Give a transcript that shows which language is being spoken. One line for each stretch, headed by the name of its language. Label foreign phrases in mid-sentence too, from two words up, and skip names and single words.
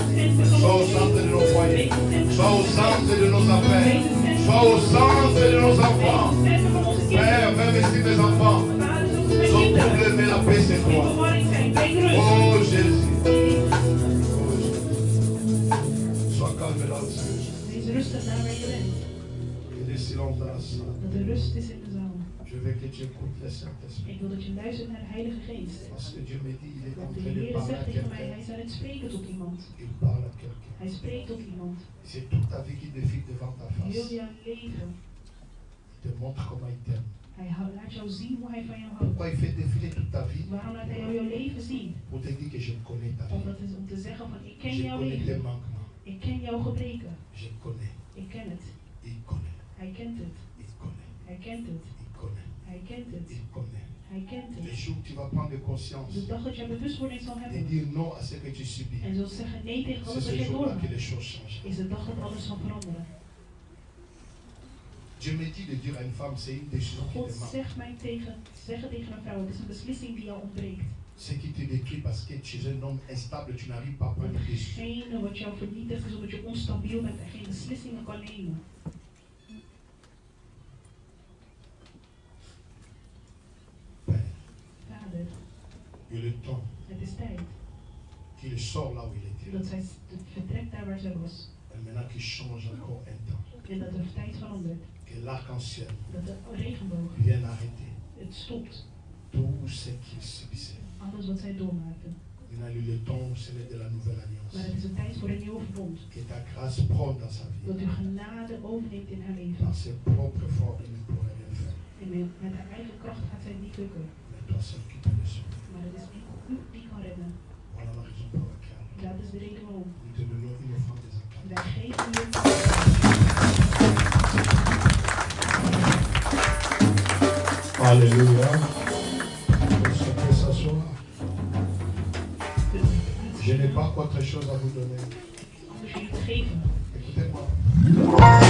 French: Sois au centre de nos foyers. Sois au centre de nos affaires. Sois au centre de nos enfants. Père, même si mes enfants sont troublés, mais la paix c'est toi. Oh Jésus. Sois calme là où tu es.
Dutch: Wees rustig daar waar je bent.
French: Il y a des silences dans la salle.
Dutch: Dat er rust is in de zaal.
French: Je veux que tu écoutes le Saint-Esprit.
Dutch: Ik wil dat je luistert naar de Heilige Geest.
French: Parce que Dieu me dit, il est en
Dutch: Want de
French: train de
Dutch: Heer
French: parler à
Dutch: zegt tegen mij,
French: quelqu'un.
Dutch: hij is aan het spreken tot iemand.
French: Il parle à quelqu'un.
Dutch: Hij spreekt tot iemand.
French: C'est toute ta vie qui défile devant ta
Dutch: Heel
French: face.
Dutch: jouw leven.
French: Il te montre comment il t'aime.
Dutch: Hij laat jou zien hoe hij van jou houdt.
French: Pourquoi il fait défiler toute ta vie?
Dutch: Waarom laat hij jou jouw leven zien?
French: Pour te dire que je connais ta vie.
Dutch: Omdat het is om te zeggen van, ik ken
French: Je
Dutch: jouw
French: connais tes
Dutch: leven.
French: manquements.
Dutch: Ik ken jouw gebreken.
French: Je connais.
Dutch: Ik ken het.
French: Il connaît.
Dutch: Hij kent het.
French: Il connaît.
Dutch: Hij kent het.
French: Il connaît.
Dutch: Hij kent het.
French: Il connaît.
Dutch: Hij kent
French: Les
Dutch: het.
French: jours où tu vas prendre conscience
Dutch: De dag dat jij bewustwording zal
French: et
Dutch: hebben
French: dire non à ce que tu subis,
Dutch: en zult zeggen nee tegen
French: c'est
Dutch: alles wat
French: ce
Dutch: jij
French: jour-là que
Dutch: doormaakt,
French: les choses changent.
Dutch: is de dag dat alles zal veranderen.
French: Dieu me dit de dire à une femme, c'est une décision qui
Dutch: God
French: te manque.
Dutch: zegt mij zeggen tegen een vrouw, het is een beslissing die jou ontbreekt.
French: Ce qui te détruit parce que tu es un homme instable, tu n'arrives pas à prendre des décisions.
Dutch: Hetgene wat jou vernietigt is omdat je onstabiel bent en geen beslissingen kan nemen.
French: Père,
Dutch: Vader,
French: il y a le temps
Dutch: het is tijd
French: qu'il sort là où il était.
Dutch: dat zij vertrekt daar waar zij was.
French: Et maintenant qu'il change encore un temps.
Dutch: En dat er tijd verandert.
French: Que l'arc-en-ciel
Dutch: Dat de regenboog
French: vienne arrêter
Dutch: het stopt.
French: tout ce qu'il subissait.
Dutch: Alles wat zij doormaakten.
French: Maintenant, il y a le temps, c'est de la nouvelle alliance.
Dutch: Maar het is een tijd voor een nieuwe verbond.
French: Que ta grâce prenne dans sa vie.
Dutch: Dat uw genade overneemt in haar leven.
French: Par ses propres forces, il ne pourrait rien faire.
Dutch: En met haar eigen kracht gaat zij het niet lukken.
French: Mais toi seul qui peux le sauver.
Dutch: Maar het is u die kan redden.
French: Voilà la raison pour laquelle
Dutch: Dat is de reden waarom.
French: nous te donnons une offrande des enfants.
Dutch: Wij geven u.
French: Alléluia. On peut s'asseoir. Je n'ai pas autre chose à vous donner.
Dutch: Anders jullie te geven.
French: Écoutez-moi.